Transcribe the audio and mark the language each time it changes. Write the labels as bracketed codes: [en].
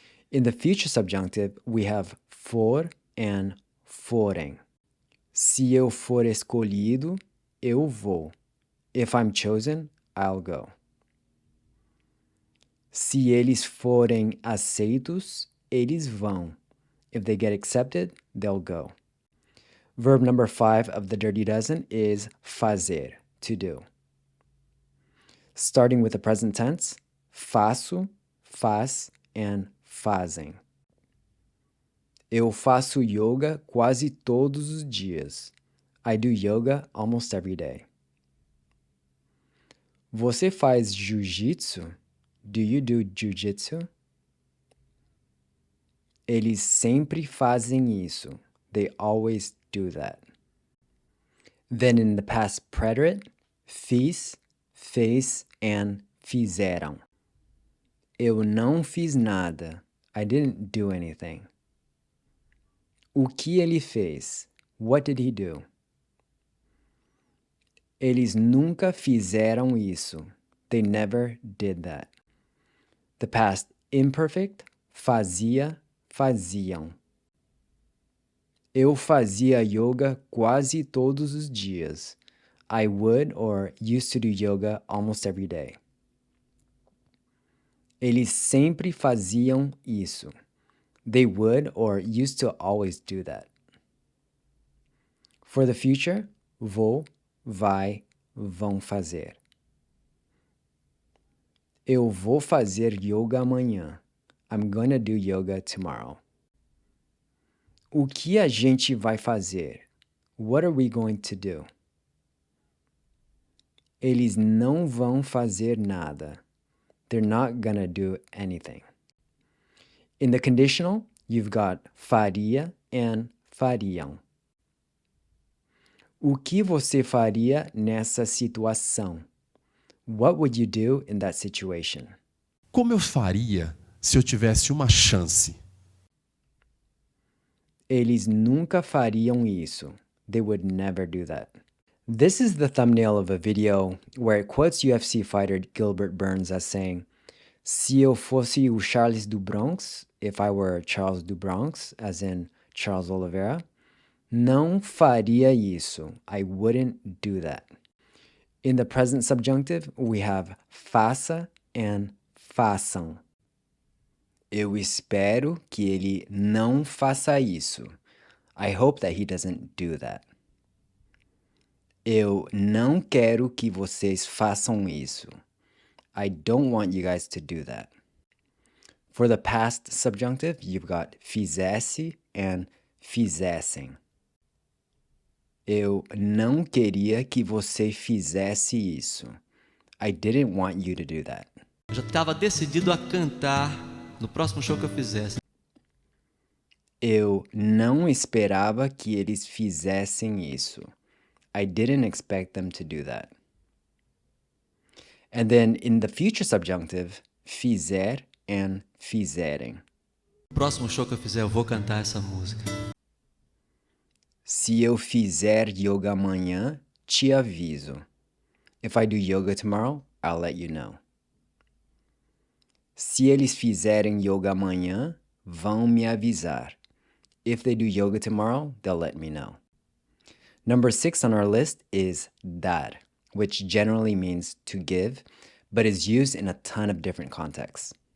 [en] In the future subjunctive, we have for and forem. [pt] Se eu for escolhido, eu vou. [en] If I'm chosen, I'll go. [pt] Se eles forem aceitos, eles vão. [en] If they get accepted, they'll go. Verb number 5 of the Dirty Dozen is fazer, to do. Starting with the present tense, faço, faz, and fazem. [pt] Eu faço yoga quase todos os dias. [en] I do yoga almost every day. [pt] Você faz jiu-jitsu? [en] Do you do jiu-jitsu? [pt] Eles sempre fazem isso. [en] They always do that. Then in the past preterite, fiz, fez, and fizeram. [pt] Eu não fiz nada. [en] I didn't do anything. [pt] O que ele fez? [en] What did he do? [pt] Eles nunca fizeram isso. [en] They never did that. The past imperfect, fazia, faziam. [pt] Eu fazia yoga quase todos os dias. [en] I would or used to do yoga almost every day. [pt] Eles sempre faziam isso. [en] They would or used to always do that. For the future, vou, vai, vão fazer. [pt] Eu vou fazer yoga amanhã. [en] I'm gonna do yoga tomorrow. [pt] O que a gente vai fazer? [en] What are we going to do? [pt] Eles não vão fazer nada. [en] They're not gonna do anything. In the conditional, you've got faria and fariam. [pt] O que você faria nessa situação? [en] What would you do in that situation? [pt] Como eu faria se eu tivesse uma chance? Eles nunca fariam isso. [en] They would never do that. This is the thumbnail of a video where it quotes UFC fighter Gilbert Burns as saying, [pt] se eu fosse o Charles do Bronx, [en] if I were Charles do Bronx, as in Charles Oliveira, [pt] não faria isso. [en] I wouldn't do that. In the present subjunctive, we have faça and façam. [pt] Eu espero que ele não faça isso. [en] I hope that he doesn't do that. [pt] Eu não quero que vocês façam isso. [en] I don't want you guys to do that. For the past subjunctive, you've got fizesse and fizessem. [pt] Eu não queria que você fizesse isso. [en] I didn't want you to do that. [pt] Eu já estava decidido a cantar no próximo show que eu fizesse. Eu não esperava que eles fizessem isso. [en] I didn't expect them to do that. And then in the future subjunctive, fizer and fizerem. [pt] No próximo show que eu fizer, eu vou cantar essa música. Se eu fizer yoga amanhã, te aviso. [en] If I do yoga tomorrow, I'll let you know. [pt] Se eles fizerem yoga amanhã, vão me avisar. [en] If they do yoga tomorrow, they'll let me know. Number 6 on our list is dar, which generally means to give, but is used in a ton of different contexts.